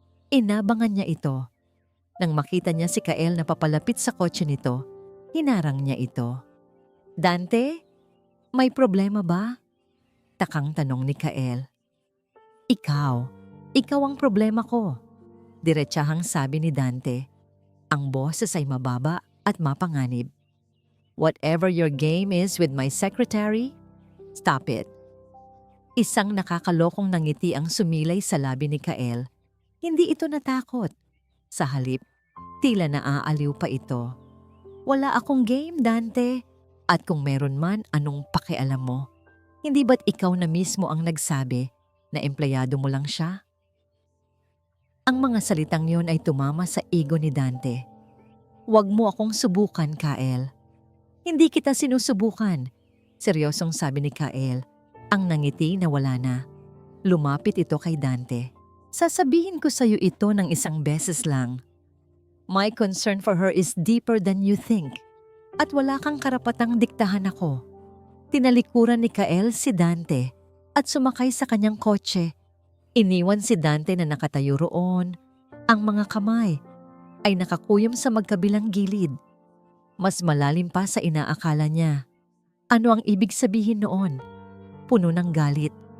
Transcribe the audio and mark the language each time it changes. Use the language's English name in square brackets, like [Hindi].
[Filipino] Inabangan niya ito. Nang makita niya si Kael na papalapit sa kotse nito, hinarang niya ito. Dante, may problema ba? Takang tanong ni Kael. Ikaw ang problema ko. Diretsahang sabi ni Dante. Ang boses ay mababa at mapanganib. [English] Whatever your game is with my secretary, stop it. [Filipino] Isang nakakalokong nangiti ang sumilay sa labi ni Kael. Hindi ito natakot. Sa halip, tila naaaliw pa ito. Wala akong game, Dante. At kung meron man, anong pakialam mo? Hindi ba't ikaw na mismo ang nagsabi na empleyado mo lang siya? Ang mga salitang yon ay tumama sa ego ni Dante. Huwag mo akong subukan, Kael. Hindi kita sinusubukan. Seryosong sabi ni Kael. Ang nangiti na wala na. Lumapit ito kay Dante. Sasabihin ko sa iyo ito ng isang beses lang. [English] My concern for her is deeper than you think. [Filipino] At wala kang karapatang diktahan ako. Tinalikuran ni Kael si Dante at sumakay sa kanyang kotse. Iniwan si Dante na nakatayo roon. Ang mga kamay ay nakakuyom sa magkabilang gilid. Mas malalim pa sa inaakala niya. Ano ang ibig sabihin noon? Puno ng galit.